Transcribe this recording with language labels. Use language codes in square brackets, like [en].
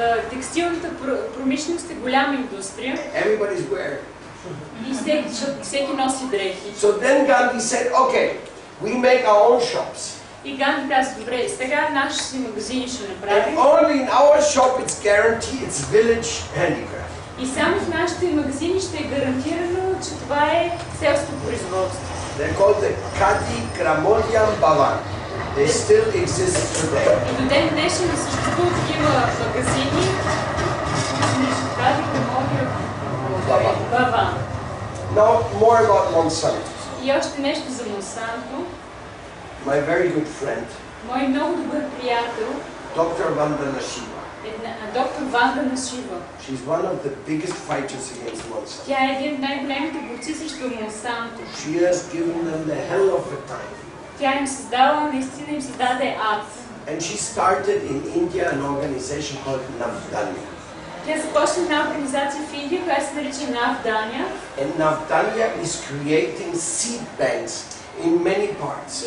[bg] Текстилната промишленост е голяма индустрия [en] Everybody's wearing. [bg] и всеки носи дрехи. [en] So then Gandhi said, okay, we make our own shops. [bg] И Ганди каза, добре, сега нашите си магазини ще направим. [en] And only in our shop it's guaranteed it's village handicraft. [bg] И само в нашите магазини ще е гарантирано, че това е селско производство. [en] They're called the Khadi Gramodian Bhavan. They still exist today. [bg] И до ден днешен съществуват такива магазини. Хади Грамодия Баван. [en] Now more about Monsanto. [bg] И още нещо за Монсанто. [en] My very good friend, [bg] Мой много добър приятел [en] Dr. Vandana Shiva. [bg] доктор Ванда Нашива. [en] She's one of the biggest fighters against Monsanto. [bg] Тя е един от най-големите борци срещу Монсанто. [en] She has given them the hell of a time. [bg] Тя им създала, наистина им създаде ад. [en] And she started in India an organization called Navdanya. [bg] Тя започна една организация в Индия, която се нарича Навдания. [en] And Navdanya is creating seed banks in many parts.